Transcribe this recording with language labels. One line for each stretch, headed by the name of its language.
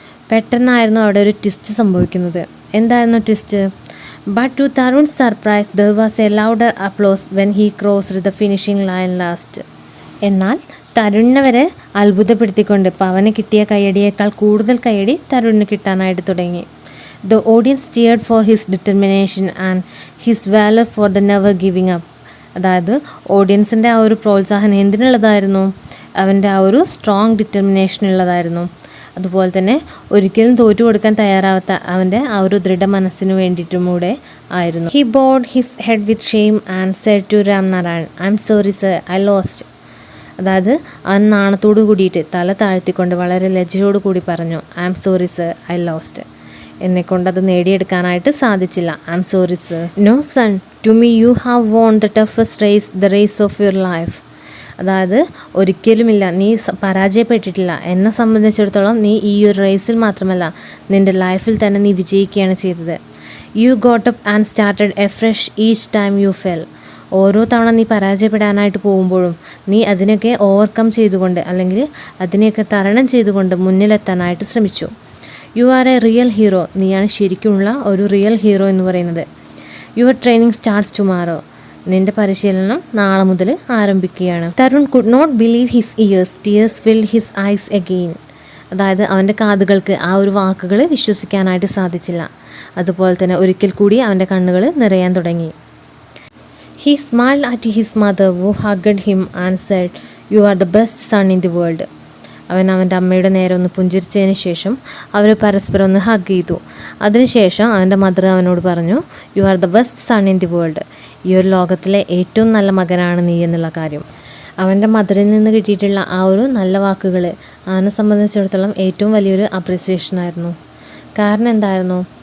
Malayalam: പെട്ടെന്നായിരുന്നു അവിടെ ഒരു ട്വിസ്റ്റ് സംഭവിക്കുന്നത്. എന്തായിരുന്നു twist?
English: But to Tarun's surprise there was a louder applause when he crossed the finishing line last.
Malayalam: എന്നാൽ തരുണിനെ വരെ അത്ഭുതപ്പെടുത്തിക്കൊണ്ട് പവന് കിട്ടിയ കയ്യടിയേക്കാൾ കൂടുതൽ കയ്യടി തരുണിന് കിട്ടാനായിട്ട് തുടങ്ങി.
English: The audience cheered for his determination and his valor for the never giving up.
Malayalam: അതായത് ഓഡിയൻസിൻ്റെ ആ ഒരു പ്രോത്സാഹനം എന്തിനുള്ളതായിരുന്നു? അവൻ്റെ ആ ഒരു സ്ട്രോങ് ഡിറ്റർമിനേഷനുള്ളതായിരുന്നു. അതുപോലെ തന്നെ ഒരിക്കലും തോറ്റു കൊടുക്കാൻ തയ്യാറാവാത്ത അവൻ്റെ ആ ഒരു ദൃഢമനസ്സിന് വേണ്ടിയിട്ടും കൂടെ ആയിരുന്നു.
English: He bowed his head with shame and said to Ramnarayan, "I'm sorry sir, I lost."
Malayalam: അതായത് അവൻ നാണത്തോടു കൂടിയിട്ട് തല താഴ്ത്തിക്കൊണ്ട് വളരെ ലജ്ജയോടു കൂടി പറഞ്ഞു,
English: "I'm sorry sir, I lost."
Malayalam: എന്നെക്കൊണ്ടത് നേടിയെടുക്കാനായിട്ട് സാധിച്ചില്ല.
English: "I am sorry sir." "No son, to me you have won the toughest race, the race of your life."
Malayalam: അതായത് ഒരിക്കലുമില്ല, നീ പരാജയപ്പെട്ടിട്ടില്ല. എന്നെ സംബന്ധിച്ചിടത്തോളം നീ ഈ ഒരു റേസിൽ മാത്രമല്ല നിൻ്റെ ലൈഫിൽ തന്നെ നീ വിജയിക്കുകയാണ് ചെയ്തത്.
English: "You got up and started a fresh each time you fell."
Malayalam: ഓരോ തവണ നീ പരാജയപ്പെടാനായിട്ട് പോകുമ്പോഴും നീ അതിനൊക്കെ ഓവർകം ചെയ്തുകൊണ്ട് അല്ലെങ്കിൽ അതിനെയൊക്കെ തരണം ചെയ്തുകൊണ്ട് മുന്നിലെത്താനായിട്ട് ശ്രമിച്ചു.
English: "You are a real hero."
Malayalam: നീയാണ് ശരിക്കുമുള്ള ഒരു റിയൽ ഹീറോ എന്ന് പറയുന്നത്.
English: "Your training starts tomorrow."
Malayalam: നിൻ്റെ പരിശീലനം നാളെ മുതൽ ആരംഭിക്കുകയാണ്.
English: Tarun could not believe his ears, tears filled his eyes again.
Malayalam: അതായത് അവൻ്റെ കാതുകൾക്ക് ആ ഒരു വാക്കുകൾ വിശ്വസിക്കാനായിട്ട് സാധിച്ചില്ല. അതുപോലെ തന്നെ ഒരിക്കൽ കൂടി അവൻ്റെ കണ്ണുകൾ നിറയാൻ തുടങ്ങി.
English: He smiled at his mother who hugged him and said, "You are the best son in the world."
Malayalam: അവൻ അവൻ്റെ അമ്മയുടെ നേരെ ഒന്ന് പുഞ്ചിരിച്ചതിന് ശേഷം അവർ പരസ്പരം ഒന്ന് ഹഗ് ചെയ്തു. അതിനുശേഷം അവൻ്റെ മദർ അവനോട് പറഞ്ഞു,
English: "You are the best son in the world."
Malayalam: ഈ ഒരു ലോകത്തിലെ ഏറ്റവും നല്ല മകനാണ് നീ എന്നുള്ള കാര്യം. അവൻ്റെ മദറിൽ നിന്ന് കിട്ടിയിട്ടുള്ള ആ ഒരു നല്ല വാക്കുകൾ അവനെ സംബന്ധിച്ചിടത്തോളം ഏറ്റവും വലിയൊരു അപ്രിസിയേഷനായിരുന്നു. കാരണം എന്തായിരുന്നു?